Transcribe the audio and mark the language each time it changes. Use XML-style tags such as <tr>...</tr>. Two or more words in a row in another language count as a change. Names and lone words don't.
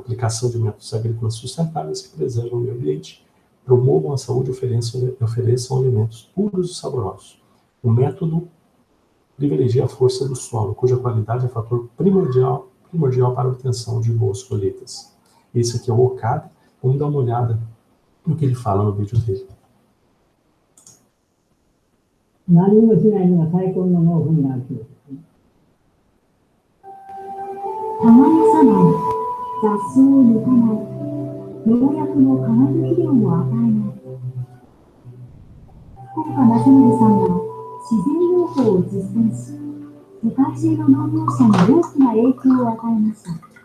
<pt>Aplicação de métodos agrícolas sustentáveis que preservam o meio ambiente, promovam a saúde e ofereçam alimentos puros e saborosos. O método privilegia a força do solo, cuja qualidade é fator primordial para a obtenção de boas colheitas. Esse aqui é o Okada. Vamos dar uma olhada no que ele fala no vídeo dele.</pt> <ja>何もしないのが最高の農夫になるんですね。耕さない、雑草を抜かない、農薬の化学肥料も与えない。福岡正則さんは自然農法を実践し、世界中の農業者に大きな影響を与えました。</ja>